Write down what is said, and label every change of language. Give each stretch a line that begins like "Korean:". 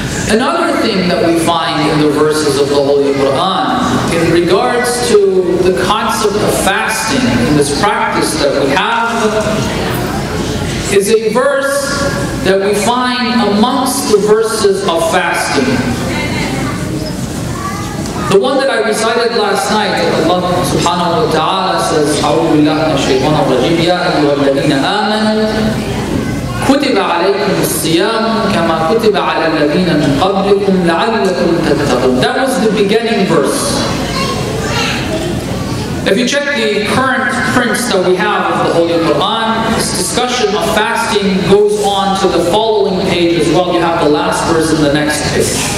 English: Another thing that we find in the verses of the Holy Quran in regards to the concept of fasting in this practice that we have is a verse that we find amongst the verses of fasting. The one that I recited last night, Allah subhanahu wa ta'ala says,
Arabic: أعوذ بالله من الشيطان الرجيم يا أيها الذين آمنوا كتب عليكم الصيام كما كتب على الذين من قبلكم لعلكم تتقون.
English: That was the beginning verse. If you check the current prints that we have of the Holy Quran, this discussion of fasting goes on to the following page as well. You have the last verse in the next page.